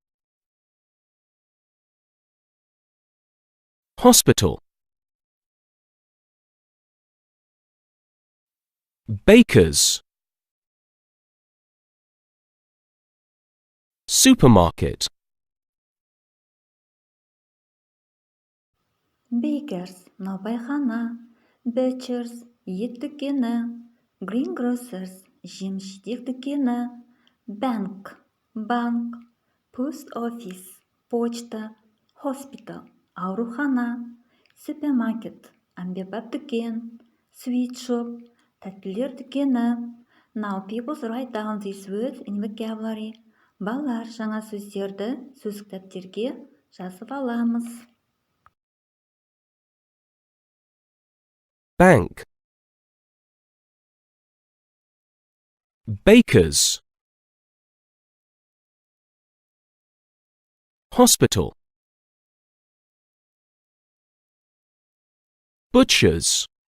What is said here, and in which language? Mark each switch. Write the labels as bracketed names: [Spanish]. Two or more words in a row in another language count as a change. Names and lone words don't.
[English] Hospital. Bakers. Supermarket. Bakers, наубайхана. [Kazakh] Butchers, ет дүкені. Greengrocers, жеміс-жидек дүкені. [English] Bank, банк. Post office, почта. [Kazakh] Hospital, аурухана. Supermarket, әмбебап дүкен. [English] Sweet shop, [Kazakh] тәттілер дүкені. [English] Now people write down these words in vocabulary. [Kazakh] Балалар, жаңа сөздерді сөз кітаптерге жазып аламыз. [English] Bank. Bakers. Hospital. Butchers.